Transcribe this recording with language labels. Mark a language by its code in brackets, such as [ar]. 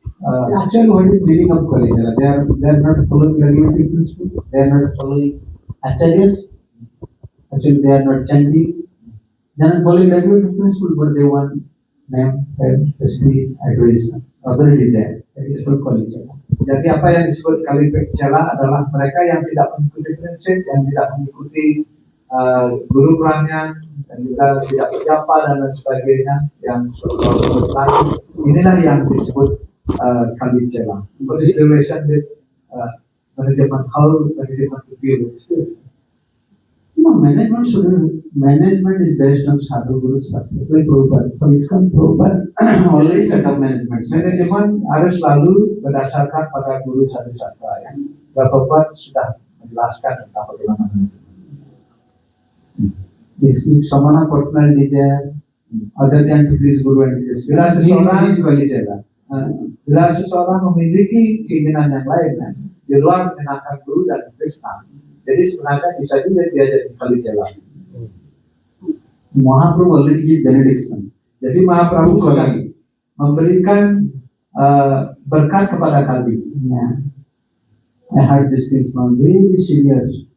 [en] Actually, what is meaning of Kalichala? They are not following regulative principle. They are not following acharyas. Actually, they are not chanting. They are not following regulative principle, but they want name, fame, prestige, advertisement, other desire. That is called Kalichala. [id] Jadi apa yang disebut Kalichala adalah mereka yang tidak mengikuti prinsip, yang tidak mengikuti guru perannya, dan juga tidak berjapa dan lain sebagainya, yang seperti inilah yang disebut Kalichala. [en] What is the relation with management? How management to deal with it? No, management is based on Sadhu Guru Sastras. Like Prabhupada, for ISKCON, Prabhupada already set up management. [id] Manajemen harus selalu berdasarkan pada guru sadhu sastra yang Prabhupada sudah menjelaskan tentang bagaimana manajemen. [en] If someone has personal desire, other than to please Guru and Krishna, [id] Bila seseorang [en] is Kalichala. [id] Bila seseorang memiliki keinginan yang lain di luar menyenangkan guru dan Krishna, jadi sebenarnya bisa juga dia jadi Kalichala. [en] Mahaprabhu already gave benediction. [id] Jadi Mahaprabhu sudah memberikan berkat kepada Kali. [en] Yeah. I heard this thing from very senior